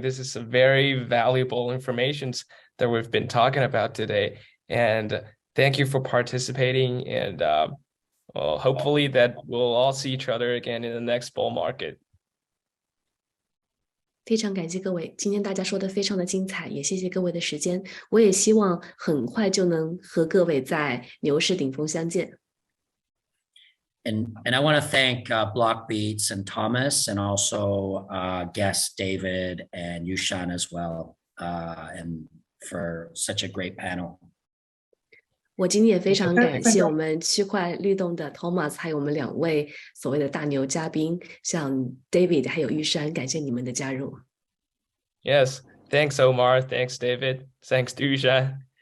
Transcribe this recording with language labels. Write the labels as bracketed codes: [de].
[en] This is some very valuable information that we've been talking about today. And thank you for participating. And well, hopefully that we'll all see each other again in the next bull market. [zh] 非常感谢各位，今天大家说的非常的精彩，也谢谢各位的时间。我也希望很快就能和各位在牛市顶峰相见。 [en] And I want to thank Blockbeats and Thomas, and also guests David and Yushan as well, and for such a great panel. [zh] 我今天也非常感谢 [en] Thank [zh] 我们区块律动的 Thomas， 还有我们2位所谓的大牛嘉宾，像 David 还有玉山，感谢你们的加入。 [en] Yes, thanks Omar, thanks David, thanks Yushan.